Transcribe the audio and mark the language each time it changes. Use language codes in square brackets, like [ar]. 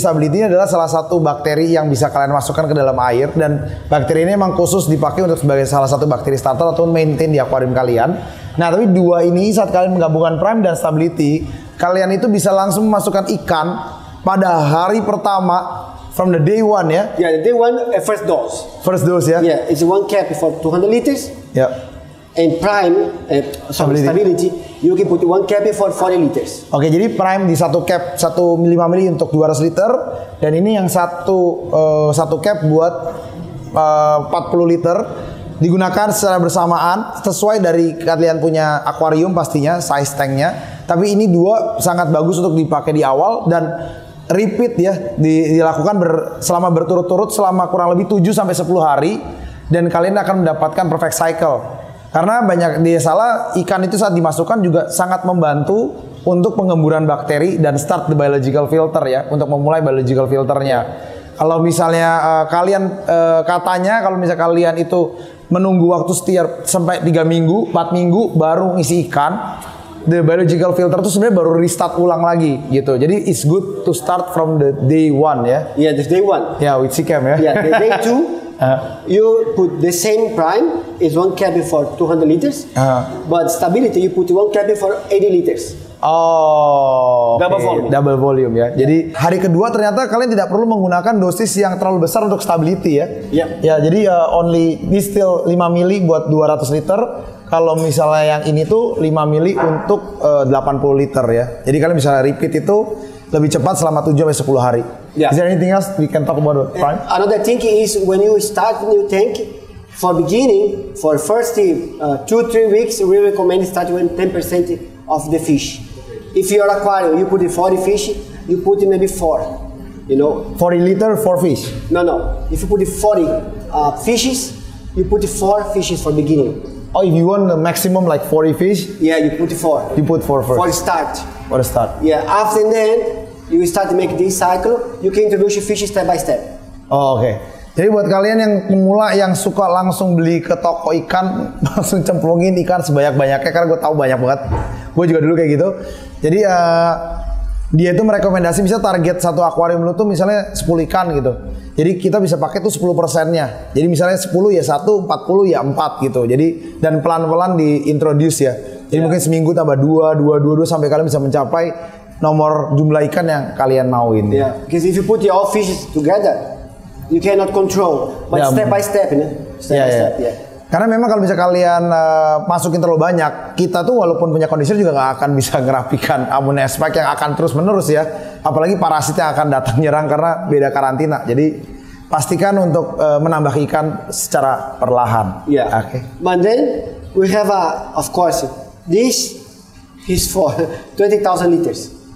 [id] Stability ini adalah salah satu bakteri yang bisa kalian masukkan ke dalam air, dan bakteri ini memang khusus dipakai untuk sebagai salah satu bakteri starter atau maintain di akuarium kalian. Nah, tapi dua ini saat kalian menggabungkan prime dan stability, kalian itu bisa langsung memasukkan ikan pada hari pertama [en] from the day one ya. Yeah, the day one, first dose. First dose ya. Yeah, it's one cap for 200 liters. [id] Ya. [en] And prime, stability, you can put one cap for 40 liters. [id] Oke, jadi prime di satu cap 1 5 mili untuk 200 liter, dan ini yang satu cap buat 40 liter, digunakan secara bersamaan sesuai dari kalian punya akuarium pastinya size tanknya. Tapi ini dua sangat bagus untuk dipakai di awal dan repeat ya, dilakukan selama berturut-turut selama kurang lebih 7 sampai 10 hari, dan kalian akan mendapatkan perfect cycle. Karena banyak salah ikan itu saat dimasukkan juga sangat membantu untuk pengemburan bakteri dan [en] start the biological filter ya, [id] untuk memulai biological filternya. Kalau misalnya kalian katanya kalau misalnya kalian itu menunggu waktu setiap sampai 3 minggu, 4 minggu baru ngisi ikan, the biological filter itu sebenarnya baru restart ulang lagi gitu. [en] Jadi it's good to start from the day one ya. Yeah, the day one. Ya, with SeaChem ya. Yeah, the day two. You put the same prime is one cabin for 200 liters, but stability you put one cabin for 80 liters. Oh, double volume. Double volume ya. [id] Jadi hari kedua ternyata kalian tidak perlu menggunakan dosis yang terlalu besar untuk stability ya. [en] Yep. [id] Ya, jadi only distill 5 mili buat 200 liter. Kalau misalnya yang ini tuh 5 mili untuk 80 liter ya. Jadi kalian bisa repeat itu lebih cepat selama 7 sampai 10 hari. [en] Yeah. Is there anything else we can talk about prime? Another thing is when you start a new tank, for beginning, for first 2-3 weeks, we recommend start with 10% of the fish. If your aquarium, you put 40 fish, you put maybe 4. You know, 40 liter, 4 fish. No. If you put 40 fishes, you put 4 fishes for beginning. Oh, if you want the maximum like 40 fish, yeah, you put 4. You put 4 first. For start. For the start. Yeah, after that, you start to make this cycle. You can introduce your fish step by step. [id] Oh, oke. Jadi buat kalian yang pemula yang suka langsung beli ke toko ikan, langsung cemplungin ikan sebanyak-banyaknya, karena gue tahu banyak banget. Gue juga dulu kayak gitu. Jadi dia itu merekomendasi bisa target satu akuarium lu tuh misalnya 10 ikan gitu. Jadi kita bisa pakai tuh 10%-nya. Jadi misalnya 10 ya 1, 40 ya 4 gitu. Jadi dan pelan-pelan diintroduce ya. Jadi mungkin seminggu tambah 2 sampai kalian bisa mencapai nomor jumlah ikan yang kalian mauin. [en] Yeah, because if you put all fishes together, you cannot control. But step by step, you know? Step by step, yeah. [id] Karena memang kalau bisa kalian masukin terlalu banyak, kita tuh walaupun punya conditioner juga nggak akan bisa ngerapikan ammonia spike yang akan terus menerus ya. Apalagi parasit yang akan datang nyerang karena beda karantina. Jadi pastikan untuk menambah ikan secara perlahan. [en] Yeah. Okay. But then we have of course, this is for 20,000 liters.